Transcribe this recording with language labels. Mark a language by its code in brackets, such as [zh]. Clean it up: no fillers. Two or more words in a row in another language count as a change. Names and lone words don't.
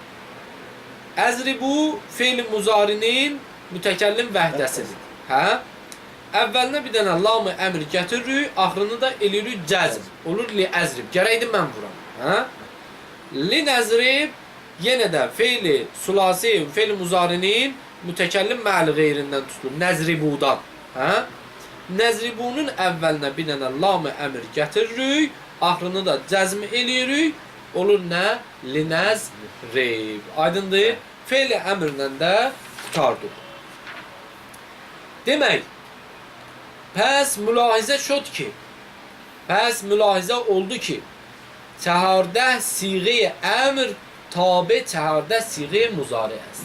[az] Əzribu fe'l-i muzarinin mütəkəllim vəhdəsidir. Hə? Əvvəlinə bir dənə lam-ı əmr gətiririk, axırını da eləyirik cəzm. Olur liəzrib. Gərəkdir mən vuram. Hə? Linəzrib yenə də fe'l-i sulasi, fe'l-i muzarinin mütəkəllim mə'l qeyrindən tutulur. Nəzribudan. Hə? Nəzribunun əvvəlinə bir dənə lam-ı əmr gətiririk, axırını da cəzm eləyirik. Olur nə? Linəzrib. Aydındır? Fe'l-i əmrlə də qutardıq. Demək, [fa] پس ملاحظه شد که, [az] pəs mülahizə oldu ki, [fa] 14 صیغه امر تابع 14 صیغه مضارع است.